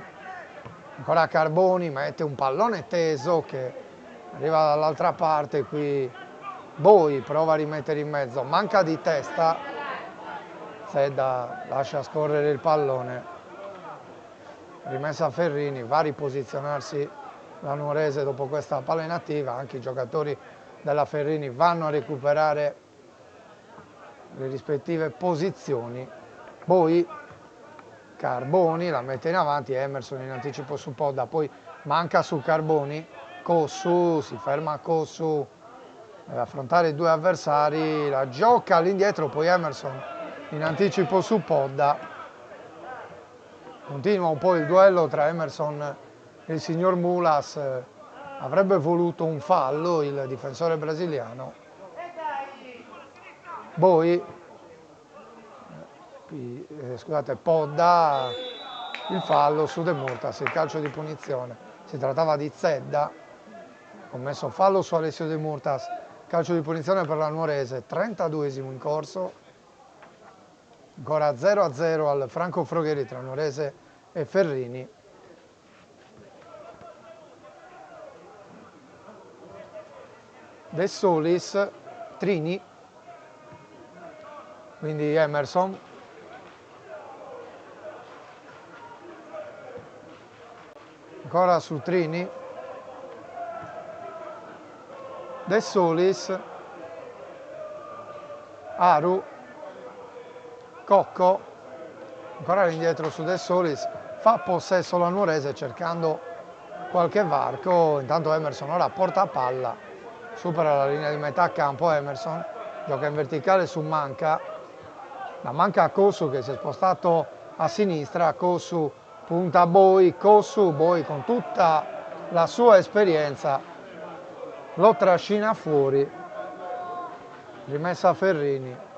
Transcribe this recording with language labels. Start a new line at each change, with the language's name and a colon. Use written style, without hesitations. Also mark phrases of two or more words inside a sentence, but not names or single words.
Italian: Ancora Carboni, mette un pallone teso che arriva dall'altra parte, qui Boi prova a rimettere in mezzo, manca di testa, Zedda lascia scorrere il pallone, rimessa Ferrini, va a riposizionarsi la Nuorese dopo questa palla inattiva, anche i giocatori della Ferrini vanno a recuperare le rispettive posizioni. Poi Carboni la mette in avanti, Emerson in anticipo su Podda, poi manca su Carboni, Cossu, si ferma Cossu, deve affrontare i due avversari, la gioca all'indietro, poi Emerson in anticipo su Podda, continua un po' il duello tra Emerson e il signor Mulas, avrebbe voluto un fallo il difensore brasiliano. Poi scusate, Podda, il fallo su De Murtas, il calcio di punizione, si trattava di Zedda, commesso fallo su Alessio De Murtas, calcio di punizione per la Nuorese, 32esimo in corso, ancora 0-0 al Franco Frogheri tra Nuorese e Ferrini. De Solis, Trini, quindi Emerson, ancora su Trini, De Solis, Aru, Cocco, ancora all'indietro su De Solis, fa possesso la Nuorese cercando qualche varco, intanto Emerson ora porta a palla, supera la linea di metà campo Emerson, gioca in verticale su Manca, la manca a Cossu che si è spostato a sinistra, Cossu punta a Boi, Cossu, Boi con tutta la sua esperienza lo trascina fuori, rimessa a Ferrini.